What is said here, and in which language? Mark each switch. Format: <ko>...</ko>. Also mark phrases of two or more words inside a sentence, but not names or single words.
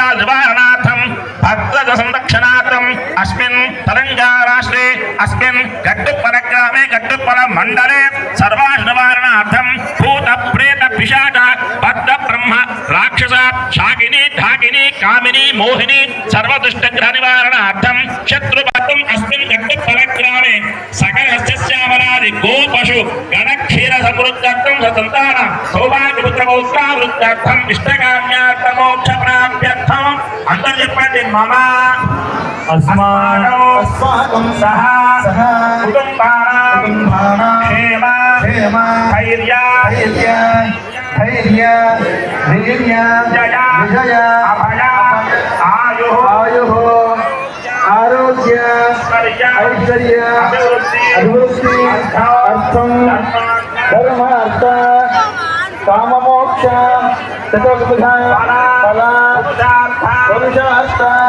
<sa>నివారణార్థం భక్త సంరక్షణార్థం అస్మిన్ తెలంగాణ రాష్ట్రే అస్మిన్ గట్టుప్పల గ్రామే గట్టుప్పల మండలే సర్వాణి నివారణార్థం భూత ప్రేత పిశాచ బద్ధ బ్రహ్మ రాక్షస శాకిని ఢాకిని కామిని మోహిని సర్వదుష్ట గ్రహ నివారణార్థం శత్రుపత్రం అస్మిన్ గట్టుప్పల గ్రామే సకల సస్యావరాది గో పశు గణ క్షీర సమృద్ధార్థం సతంతాన సౌభాగ్యపుత్ర పౌత్రావృద్ధార్థం ఇష్టకామ్యార్థ మోక్ష ప్రాప్త్యర్థం</sa> <te>అందరూ చెప్పండి</te> <sa>మమ अस्माकं सह कुटुम्बानां क्षेम धैर्य जय अभय आयुः आरोग्य ऐश्वर्य अभिवृद्धि अर्थम धर्म अर्थ काममोक्ष चतुर्विध फल पुरुषार्थ</sa>